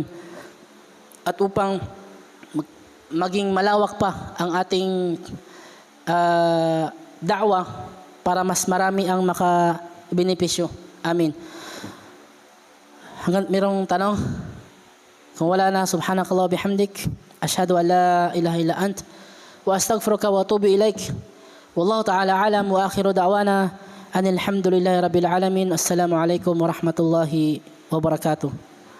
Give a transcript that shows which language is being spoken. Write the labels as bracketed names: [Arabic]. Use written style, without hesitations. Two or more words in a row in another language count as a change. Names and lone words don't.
[Filipino] At upang maging malawak pa ang ating da'wa para mas marami ang makabenepisyo. Amin. Hanggang merong tanong? Kung wala na, [Arabic] سبحانك اللهم بحمدك. أشهد أن لا إله إلا أنت. وأستغفرك وأتوب إليك. والله تعالى أعلم وآخر دعوانا أن الحمد لله رب العالمين. السلام عليكم ورحمة الله وبركاته.